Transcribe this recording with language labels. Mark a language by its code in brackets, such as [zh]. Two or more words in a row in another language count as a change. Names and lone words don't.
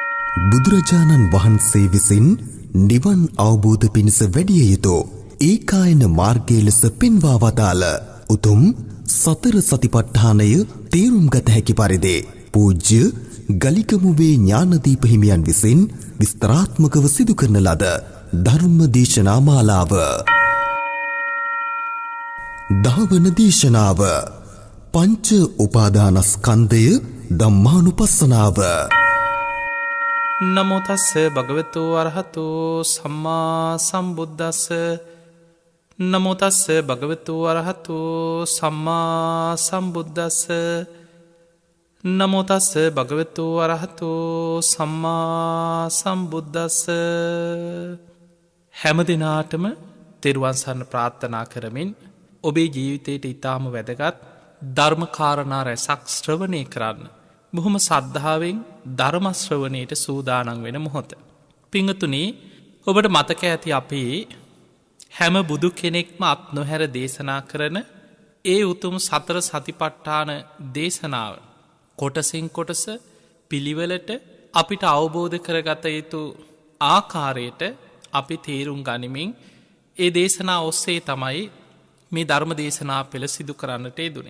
[si] බුදුරජාණන් වහන්සේ විසින් නිවන් අවබෝධ පිණිස වැඩිය යුතු ඒකායන මාර්ගය ලෙස පෙන්වා වදාළ උතුම් සතර සතිපට්ඨානය තේරුම් ගත හැකි පරිදි පූජ්‍ය ගලිකමුවේ ඥානදීප හිමියන් විසින් විස්තරාත්මකව සිදු කරන ලද ධර්ම දේශනා මාලාව. දහවන දේශනාව පංච උපාදානස්කන්ධය ධම්මානුපස්සනාව. [pi] නමෝ තස්ස භගවතු අරහතු සම්මා සම්බුද්දස්ස. නමෝ තස්ස භගවතු අරහතු සම්මා සම්බුද්දස්ස. නමෝ තස්ස භගවතු අරහතු සම්මා සම්බුද්දස්ස. [si] හැම දිනාටම තෙරුවන් සරණ ප්‍රාර්ථනා කරමින් ඔබේ ජීවිතයට ඉතාම වැදගත් ධර්මකාරණා රැසක් ශ්‍රවණය කරන්න බොහොම සද්ධාවෙන් ධර්මශ්‍රවණයට සූදානන් වෙන මොහොත. පිංහතුනි, ඔබට මතක ඇති අපේ හැම බුදු කෙනෙක්ම අත් නොහැර දේශනා කරන ඒ උතුම් සතර සතිපට්ඨාන දේශනාව කොටසින් කොටස පිළිවෙලට අපිට අවබෝධ කරගත යුතු ආකාරයට අපි තේරුම් ගනිමින් ඒ දේශනා ඔස්සේ තමයි මේ ධර්ම දේශනා පෙළ සිදු කරන්නට යෙදුනේ.